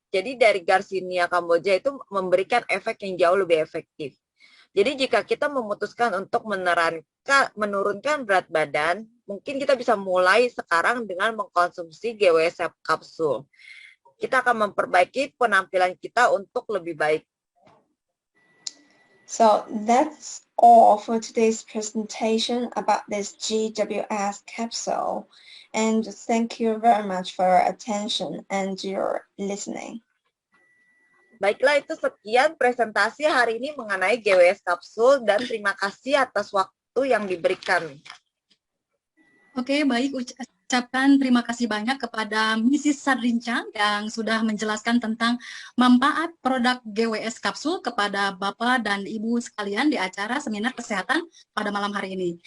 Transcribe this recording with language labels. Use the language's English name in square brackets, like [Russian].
[Indonesian] Jadi dari Garcinia Kamboja itu memberikan efek yang jauh lebih efektif. Jadi jika kita memutuskan untuk menurunkan berat badan, mungkin kita bisa mulai sekarang dengan mengkonsumsi GWS kapsul. kita akan memperbaiki penampilan kita untuk lebih baik. [English] So that's all for today's presentation about this GWS capsule. And thank you very much for your attention and your listening. [Indonesian] Baiklah, itu sekian presentasi hari ini mengenai GWS kapsul dan terima kasih atas waktu yang diberikan. Oke, baik. Ucapkan terima kasih banyak kepada Mrs. Sadrinca yang sudah menjelaskan tentang manfaat produk GWS kapsul kepada Bapak dan Ibu sekalian di acara seminar kesehatan pada malam hari ini.